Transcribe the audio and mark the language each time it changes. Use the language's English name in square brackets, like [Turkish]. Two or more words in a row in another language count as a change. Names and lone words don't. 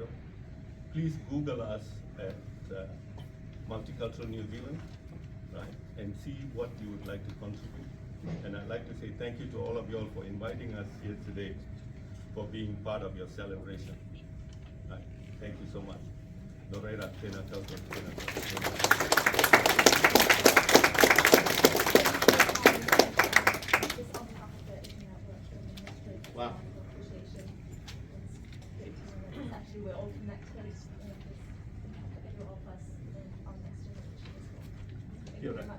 [English] Please Google us at Multicultural New Zealand, right? And see what you would like to contribute. And I'd like to say thank you to all of you all for inviting us here today, for being part of your celebration. Right. Thank you so much. [Māori] Noreira, tēnā koutou, tēnā koutou. [English] Wow. Actually, we're all connected. You're all plus our next generation as well. Thank you very much.